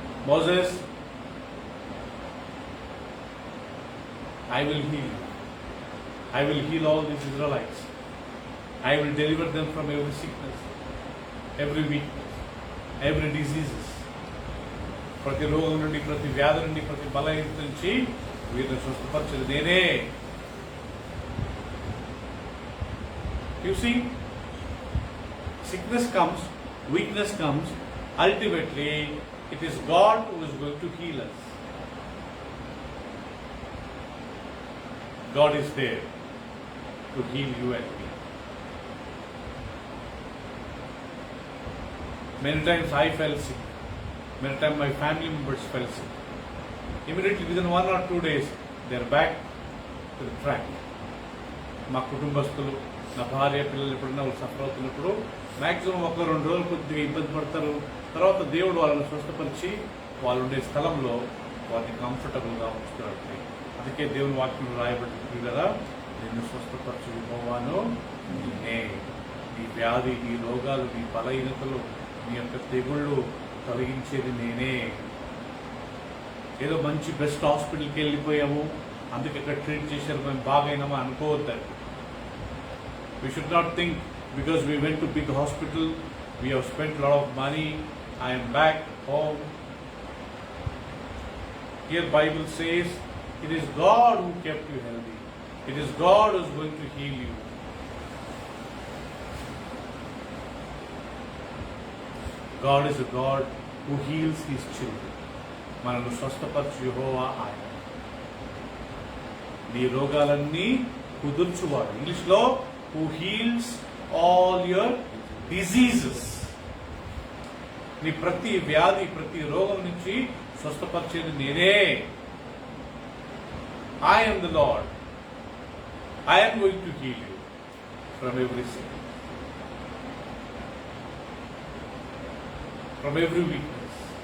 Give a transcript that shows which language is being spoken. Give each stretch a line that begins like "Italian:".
English: Moses, I will heal you. I will heal all these Israelites. I will deliver them from every sickness, every weakness, every diseases.
Telugu: ప్రతి రోగం నుండి, ప్రతి వ్యాధి నుండి, ప్రతి బలహీనత నుంచి వీరిని స్వస్థపరచేది నేనే.
English: You see, sickness comes, weakness comes, ultimately it is God who is going to heal us. God is there to heal you and me. Many times I fell sick. Many times my family members fell sick. Immediately within 1 or 2 days, they are back to the track.
Telugu: మా కుటుంబస్తులు, నా భార్య, పిల్లలు ఎప్పుడైనా వాళ్ళు suffer అవుతున్నప్పుడు maximum 1-2 రోజులు కొద్దిగా ఇబ్బంది పడతారు. తర్వాత దేవుడు వాళ్ళని స్వస్థపరిచి వాళ్ళు ఉండే స్థలంలో వారిని కంఫర్టబుల్గా ఉంచుతారు. అందుకే దేవుని వాక్యం రాయబడింది కదా, నిన్ను స్వస్థపరచు యెహోవాను నేనే. నీ వ్యాధి, నీ రోగాలు, నీ బలహీనతలు, నీ యొక్క తెగుళ్ళు తొలగించేది నేనే. ఏదో మంచి బెస్ట్ హాస్పిటల్కి వెళ్ళిపోయాము, అందుకే ఇక్కడ ట్రీట్ చేశారు, మేము బాగైనామా అనుకోవద్దండి.
English: We should not think because we went to big hospital, we have spent a lot of money, I am back home. Here Bible says, it is God who kept you healthy. It is God who is going to heal you. God is a God who heals His children.
Telugu: మనను స్వస్థపరచు యెహోవా ఆయన. నీ రోగాలన్నీ కుదుర్చువాడు. ఇంగ్లీష్లో
English: who heals all your diseases.
Telugu: నీ ప్రతి వ్యాధి, ప్రతి రోగం నుంచి స్వస్థపరిచేది నేనే.
English: I am the Lord. I am going to heal you from every sin, from every weakness.